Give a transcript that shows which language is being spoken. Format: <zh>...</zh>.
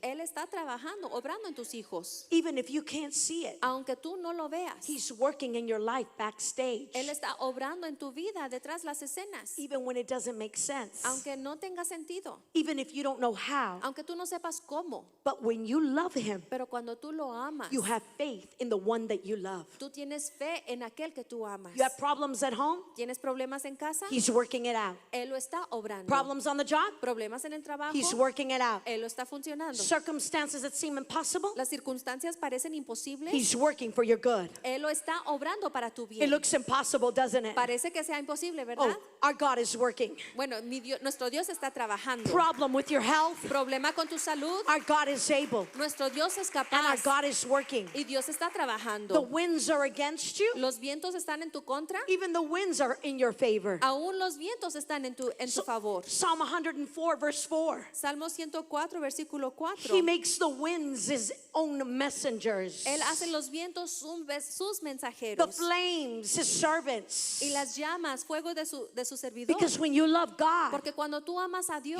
<es>él está trabajando, obrando en tus hijos.</es> <en>Even if you can't see it,</en> <es>Aunque tú no lo veas,</es> <en>he's working in your life backstage.</en> <es>él está obrando en tu vida detrás las escenas.</es> <en>Even when it doesn't make sense.</en> <es>Aunque no tenga sentido,</es> <en>Even if you don't know how.</en> <es>aunque tú no sepas cómo,</es> <en>But when you love him,</en> <es>pero cuando tú lo amas,</es> <en>you have faith in the one that you love.</en> <es>tú tienes fe en aquel que tú amas.</es> <en>You have problems at home,</en> <es>¿Tienes problemas en casa?</es> <en>he's working it out.</en> <es>Él lo está obrando.</es> <en>Problems on the job,</en> <es>Problemas en el trabajo,</es> <en>he's working it out.</en> <es>él lo está funcionando.</es> <en>Circumstances that seem impossible,</en> <es>Las circunstancias parecen imposibles,</es> <en>he's working for your good.</en> <es>él lo está obrando para tu</es> <en>It</en> <es>bien.</es> <en>looks impossible, doesn't it?</en> <es>Parece que sea imposible, ¿verdad?</es> <en>Oh, our God is working.</en> <es>Bueno, nuestro Dios está trabajando.</es> <en>Problem with your health,</en> <es>Problema con tu salud,</es> <en>our God is able.</en> <es>nuestro Dios es</es> <en>And our</en> <es>capaz</es> <en>God is working.</en> <es>y Dios está</es> <en>The</en> <es>trabajando.</es> <en>winds are against you,</en> <es>Los vientos están en tu contra,</es> <en>even the winds are in your favor.</en> <es>aún los vientos están en tu tu favor.</es> <en>Psalm 104 verse 4.</en> <es>Salmo 104, versículo 4.</es> <en>He makes the winds his own messengers.</en> <es>Él hace los vientos sus</es> <en>The</en> <es>mensajeros.</es> <en>flames his servants.</en> <es>Y las llamas, fuego de su servidor.</es> <en>Because when you love God,</en> <es>Porque cuando tú amas a Dios,</es>